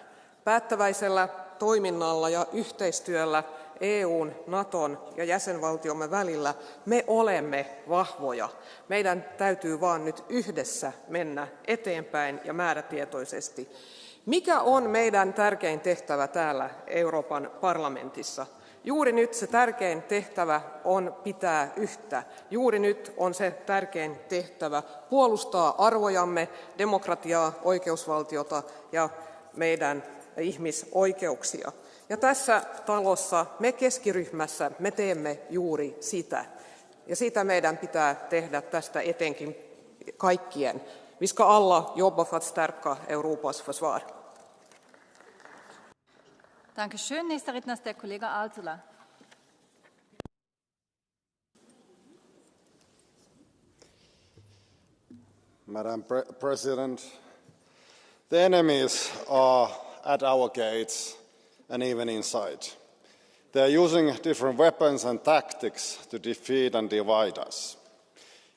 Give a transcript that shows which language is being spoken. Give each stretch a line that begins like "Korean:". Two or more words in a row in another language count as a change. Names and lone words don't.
Finnish: Päättäväisellä toiminnalla ja yhteistyöllä EUn, Naton ja jäsenvaltiomme välillä me olemme vahvoja. Meidän täytyy vaan nyt yhdessä mennä eteenpäin ja määrätietoisesti. Mikä on meidän tärkein tehtävä täällä Euroopan parlamentissa? Juuri nyt se tärkein tehtävä on pitää yhtä. Juuri nyt on se tärkein tehtävä puolustaa arvojamme, demokratiaa, oikeusvaltiota ja meidän ihmisoikeuksia. Ja tässä talossa me keskiryhmässä me teemme juuri sitä. Ja sitä meidän pitää tehdä tästä etenkin kaikkien.
Swedish: Vi ska alla jobba för att stärka Europas försvar.
German: Dankeschön. Nächster Redner ist der Kollege Aaltola.
English: Madam President, the enemies are at our gates and even inside. They are using different weapons and tactics to defeat and divide us.